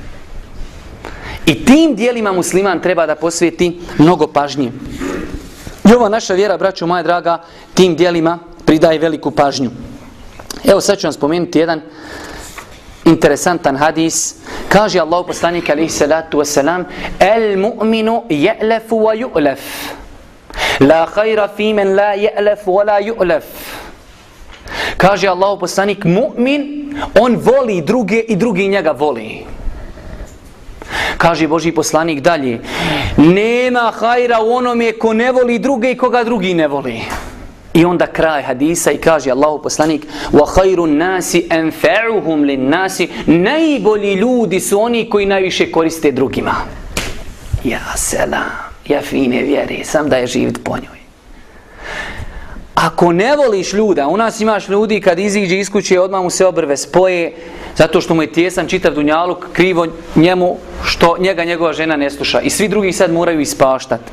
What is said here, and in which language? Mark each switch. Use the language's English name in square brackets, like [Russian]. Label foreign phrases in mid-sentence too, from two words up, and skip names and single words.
[Bosnian] I tim djelima musliman treba da posveti mnogo pažnje. I ova naša vjera, braćo moja draga, tim djelima pridaje veliku pažnju. Evo sad ću vam spomenuti jedan interesantan hadis. Kaže Allahu poslanik [Arabic] عليه الصلاة والسلام: "المؤمن يألف ويؤلف. لا خير في من لا يألف ولا يؤلف." [Bosnian] Kaže Allahu poslanik, mu'min, on voli druge i drugi njega voli. Kaže Božji poslanik dalje, nema hajra u onome ko ne voli druge i koga drugi ne voli. I onda kraj hadisa i kaže Allahu poslanik, [Arabic] وخير الناس أنفعهم للناس, [Bosnian] najbolji ljudi su oni koji najviše koriste drugima. Ja selam, ja fine vjeri, sam da je živit po njoj. Ako ne voliš ljuda, u nas imaš ljudi kad iziđe iz kuće odmah mu se obrve spoje zato što mu je tjesan čitav dunjaluk, krivo njemu što njegova žena ne sluša i svi drugi sad moraju ispaštati.